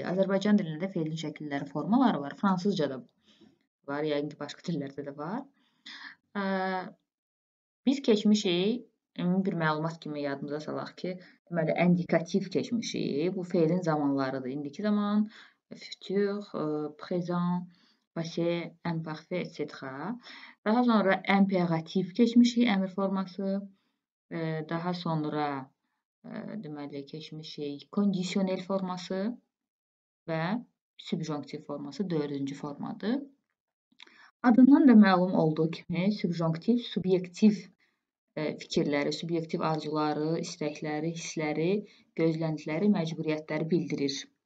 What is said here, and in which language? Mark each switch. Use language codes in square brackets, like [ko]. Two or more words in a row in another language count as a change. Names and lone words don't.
[az] Azərbaycan dilində feilin şəkilləri, formaları var. Fransızcada var, yəqin ki, başqa dillərdə də var. Biz keçmişik, bir məlumat kimi yadımıza salaq ki, deməli, indikativ keçmişik. Bu feilin zamanlarıdır. İndiki zaman, [fr] futur, présent, passé, imparfait, etc. [az] Daha sonra imperativ keçmişik, əmr forması. Daha sonra deməli keçmişik kondisionel forması və subjonktiv forması 4-cü formadır. Adından da məlum olduğu kimi subjonktiv subyektiv fikirləri, subyektiv arzuları, istəkləri, hissləri, gözləntiləri, məcburiyyətləri bildirir.